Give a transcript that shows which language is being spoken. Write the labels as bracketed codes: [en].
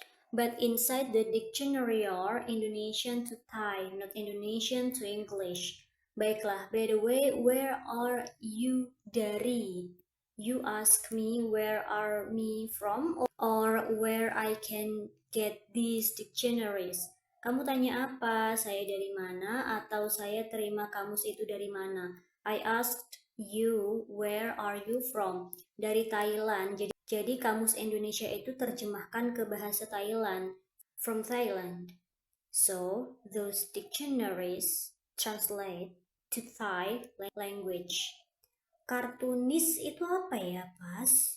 [en] But inside the dictionary are Indonesian to Thai, not Indonesian to English. Baiklah, by the way, where are you [id] dari? [en] You ask me where are me from or where I can get these dictionaries. [id] Kamu tanya apa? Saya dari mana atau saya terima kamus itu dari mana? [en] I asked you where are you from? [id] Dari Thailand. Jadi kamus Indonesia itu terjemahkan ke bahasa Thailand. [en] From Thailand. So, those dictionaries translate to Thai language. [id] Kartunis itu apa ya, Pas?